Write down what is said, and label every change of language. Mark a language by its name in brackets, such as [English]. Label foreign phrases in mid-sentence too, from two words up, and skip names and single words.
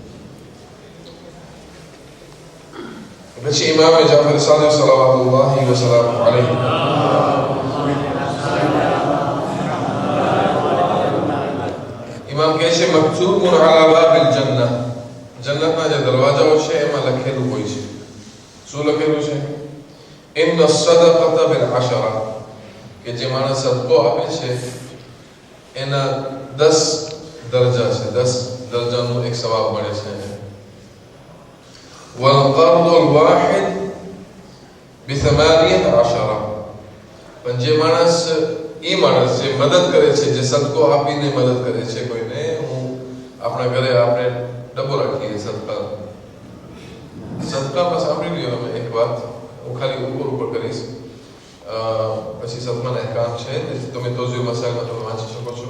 [Gujarati] પછી ઇમામ જાફર સાદિક [Arabic] صلوات الله وسلامه عليه [Gujarati] ઇમામ કહે છે [Arabic] مكتوب على باب الجنة, [Gujarati] જન્નતના જે દરવાજાઓ છે એમાં લખેલું હોય છે. શું લખેલું છે? [Arabic] إن الصدقة بالعشرة, [Gujarati] કે જે માણસ સદકો આપે છે એના 10 દરજા છે, 10 દરજાનું એક સવાબ મળે છે. [Arabic] والقرض الواحد ب18, [Gujarati] પણ જે માણસ જે મદદ કરે છે, જે સદકો આપીને મદદ કરે છે કોઈને, હું આપણા ઘરે આપણે ડબ્બો રાખીએ સદકામાં સાંભળી લ્યો અમે એક વાત, હું ખાલી ઉપર કરીશ, પછી સદકાના એક કામ છે તમે તોઝી મસાલમાં તમે વાંચી શકો છો.